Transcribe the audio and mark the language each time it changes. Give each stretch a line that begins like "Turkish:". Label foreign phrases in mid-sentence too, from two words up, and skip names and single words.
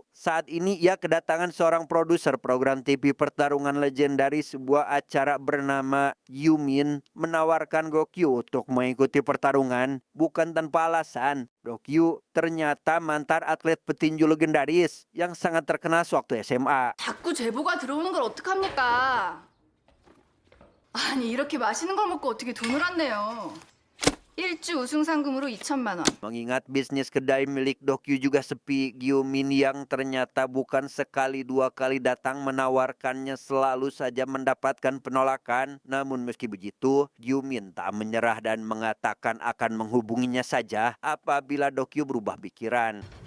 Indonesian: Saat ini ia kedatangan seorang produser program TV pertarungan legendaris, sebuah acara bernama Yumin, menawarkan Gokyu untuk mengikuti pertarungan. Bukan tanpa alasan, Dokyu ternyata mantan atlet petinju legendaris yang sangat terkenal sewaktu SMA.
Korean: 자꾸 제보가 들어오는 걸 어떡합니까? 아니, 이렇게 맛있는 걸 먹고 어떻게 돈을 안 내요? 1주 우승 상금으로 2천만 원.
Indonesian: Mengingat bisnis kedai milik Dokyu juga sepi, Gyu-min yang ternyata bukan sekali dua kali datang menawarkannya selalu saja mendapatkan penolakan. Namun meski begitu, Gyu-min tak menyerah dan mengatakan akan menghubunginya saja apabila Dokyu berubah pikiran.